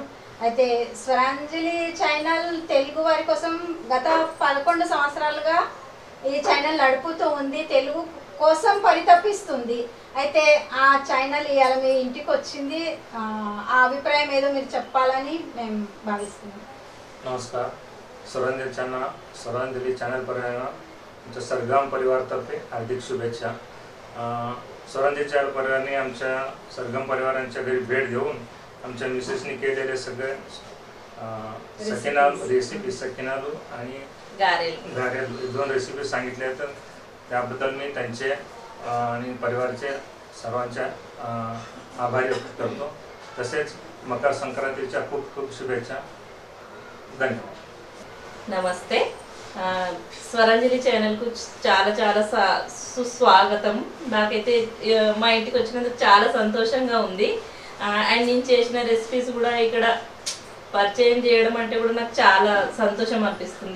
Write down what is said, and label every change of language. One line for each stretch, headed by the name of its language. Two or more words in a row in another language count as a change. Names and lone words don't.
Telugu: అయితే స్వరాంజలి ఛానల్ తెలుగు వారి కోసం గత 11 సంవత్సరాలుగా ఈ ఛానల్ నడుపుతూ ఉంది, తెలుగు కోసం పరితపిస్తుంది. అయితే ఆ ఛానల్ ఇవాళ మీ ఇంటికి వచ్చింది. ఆ అభిప్రాయం ఏదో మీరు చెప్పాలని మేము భావిస్తున్నాం.
Marathi: नमस्कार. स्वरांजली चॅनल पर आमच्या सरगम परिवारातर्फे हार्दिक शुभेच्छा. स्वरांजली चॅनल परिवाराने आमच्या सरगम परिवारांच्या घरी भेट देऊन आमच्या मिसेसनी केलेले सगळे सकिनालू आणि गारेल 2 रेसिपी सांगितल्या. तर त्याबद्दल मी त्यांचे आणि परिवाराचे सर्वांच्या आभारी व्यक्त करतो. तसेच मकर संक्रांतीच्या खूप खूप शुभेच्छा. धन्यवाद.
Telugu: నమస్తే. స్వరాంజలి ఛానల్కు చాలా చాలా సుస్వాగతం. నాకైతే మా ఇంటికి వచ్చినందుకు చాలా సంతోషంగా ఉంది. అండ్ నేను చేసిన రెసిపీస్ కూడా ఇక్కడ పరిచయం చేయడం అంటే కూడా నాకు చాలా సంతోషం అనిపిస్తుంది.